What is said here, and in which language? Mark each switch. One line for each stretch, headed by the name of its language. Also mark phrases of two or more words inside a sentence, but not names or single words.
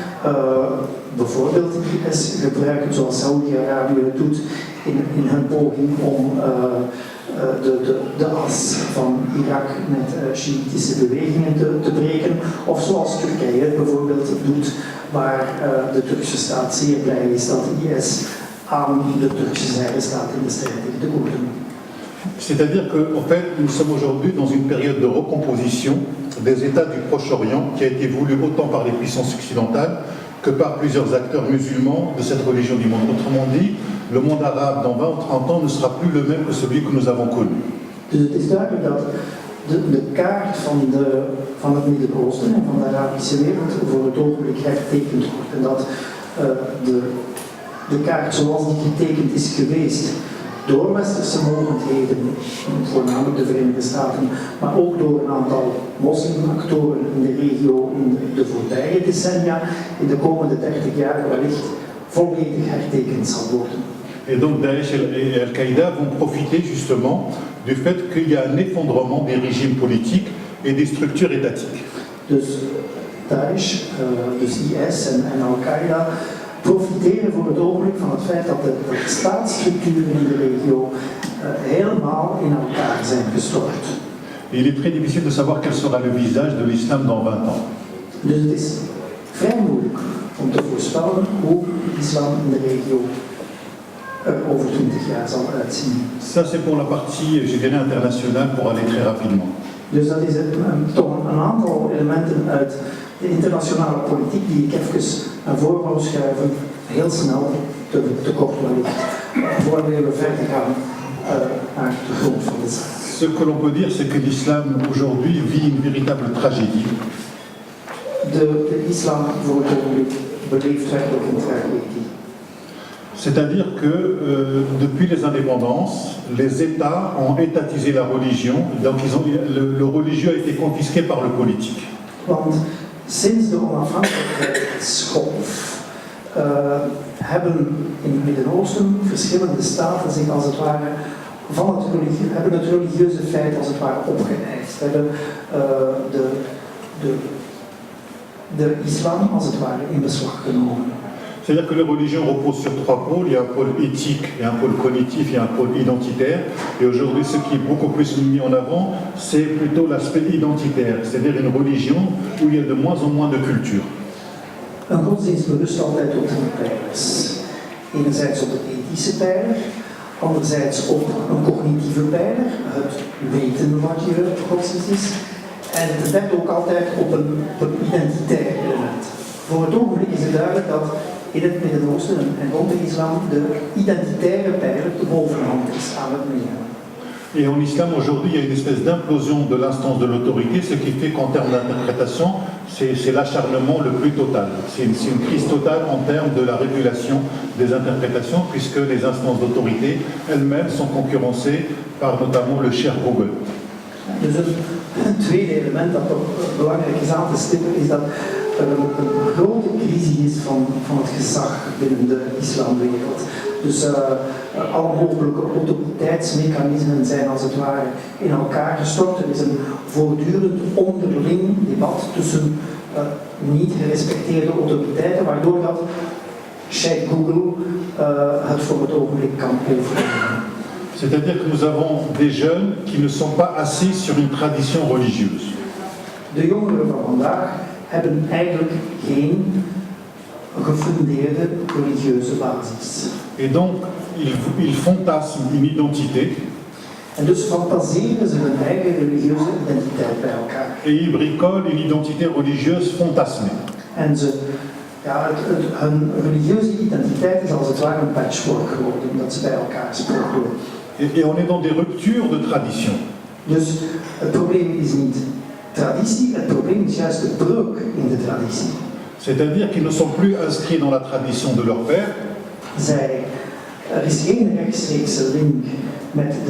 Dutch: bijvoorbeeld IS gebruiken zoals Saoedi-Arabië het doet in hun poging om de as van Irak met Shiïtische bewegingen te breken, of zoals Turkije het bijvoorbeeld doet, waar de Turkse staat zeer blij is dat IS aan de Turkse zijde staat in de strijd tegen de Koerden.
French: C'est-à-dire qu'en fait, nous sommes aujourd'hui dans une période de recomposition des États du Proche-Orient qui a été voulue autant par les puissances occidentales que par plusieurs acteurs musulmans de cette religion du monde. Autrement dit, le monde arabe dans 20 ou 30 ans ne sera plus le même que celui que nous avons connu.
Dutch: Dus het is duidelijk dat de kaart van het Midden-Oosten en van de Arabische wereld voor het ogenblik hertekend wordt. En dat de kaart zoals die getekend is geweest door westerse mogendheden, voornamelijk de Verenigde Staten, maar ook door een aantal moslimactoren in de regio in de voorbije decennia, in de komende 30 jaar wellicht volledig hertekend zal worden.
French: Et donc Daesh et Al-Qaïda vont profiter justement du fait qu'il y a un effondrement des régimes politiques et des structures étatiques.
Dutch: Dus Daesh, dus IS en Al-Qaïda profiteren voor het ogenblik van het feit dat de staatsstructuren in de regio helemaal in elkaar zijn gestort.
French: Il est très difficile de savoir quel sera le visage de l'islam dans 20 ans.
Dutch: Dus het is vrij moeilijk om te voorspellen hoe islam in de regio over 20 jaar zal uitzien.
French: Ça c'est pour la partie, je dirais, internationale pour aller très rapidement.
Dutch: Dus dat is toch een aantal elementen uit de internationale politiek die ik even naar voren wou schuiven, heel snel te kort wellicht, voordat we verder gaan naar de grond van de zaak.
French: Ce que l'on peut dire, c'est que l'islam aujourd'hui vit une véritable tragédie.
Dutch: De islam voor het ogenblik beleeft werkelijk een tragedie.
French: C'est-à-dire que depuis les indépendances, les États ont étatisé la religion, donc le religieux a été confisqué par le politique.
Dutch: Want sinds de onafhankelijkheidsgolf hebben in het Midden-Oosten verschillende staten zich als het ware hebben het religieuze feit als het ware opgeëist. Hebben de de islam als het ware in beslag genomen.
French: C'est-à-dire que les religions reposent sur trois pôles. Il y a un pôle éthique, il y a un pôle cognitif, il y a un pôle identitaire. Et aujourd'hui, ce qui est beaucoup plus mis en avant, c'est plutôt l'aspect identitaire, c'est-à-dire une religion où il y a de moins en moins de culture.
Dutch: Een godsdienst berust altijd op drie pijlers. Enerzijds op de ethische pijler, anderzijds op een cognitieve pijler, het weten wat je godsdienst is, en ten derde ook altijd op een identitair element. Voor het ogenblik is het duidelijk dat in het Midden-Oosten en rond de islam de identitaire pijler de bovenhand is aan het nemen.
French: Et en islam, aujourd'hui, il y a une espèce d'implosion de l'instance de l'autorité, ce qui fait qu'en termes d'interprétation, c'est l'acharnement le plus total. C'est une crise totale en termes de la régulation des interprétations, puisque les instances d'autorité elles-mêmes sont concurrencées par notamment le cher Google.
Dutch: Dus een tweede element dat ook belangrijk is aan te stippen, is dat er een grote crisis is van het gezag binnen de islamwereld. Dus alle mogelijke autoriteitsmechanismen zijn als het ware in elkaar gestort. Er is een voortdurend onderling debat tussen niet gerespecteerde autoriteiten, waardoor dat Sheikh Google het voor het ogenblik kan overnemen.
French: C'est-à-dire que nous avons des jeunes qui ne sont pas assis sur une tradition religieuse.
Dutch: De jongeren van vandaag hebben eigenlijk geen gefundeerde religieuze basis.
French: Et donc, ils fantasment une identité.
Dutch: En dus fantaseren ze hun eigen religieuze identiteit bij elkaar.
French: Et ils bricolent une identité religieuse fantasmée.
Dutch: En hun religieuze identiteit is als het ware een patchwork geworden, dat ze bij elkaar sprokkelen.
French: Et on est dans des ruptures de tradition.
Dutch: Dus het probleem is niet traditie, het probleem is juist de breuk in de traditie.
French: C'est-à-dire qu'ils ne sont plus inscrits dans la tradition de leur père.
Dutch: Er is geen rechtstreekse link met de